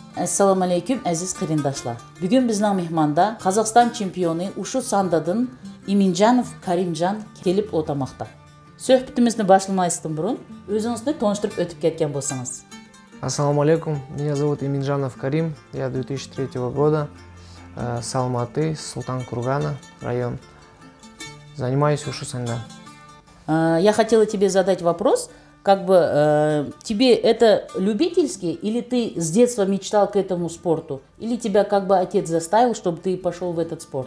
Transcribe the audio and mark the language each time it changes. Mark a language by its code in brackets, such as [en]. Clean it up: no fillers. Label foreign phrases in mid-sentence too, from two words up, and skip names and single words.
[uz] Assalamu alaikum aziz qarindoshlar. Bugun bizning mehmonda Qozog'iston chempioni Ushu sandadan Iminjanov Karimjan kelib o'tamoqda. Suhbatimizni boshlamasdan burun o'zingizni tanishtirib o'tib ketgan bo'lsangiz. [ru] Ассаламу алейкум, меня зовут Иминджанов Карим, я 2003 года, с Алматы, Султан Кургана, район. Занимаюсь ушу санда. Я хотела тебе задать вопрос, тебе это любительский, или ты с детства мечтал к этому спорту, или тебя отец заставил, чтобы ты пошел в этот спорт?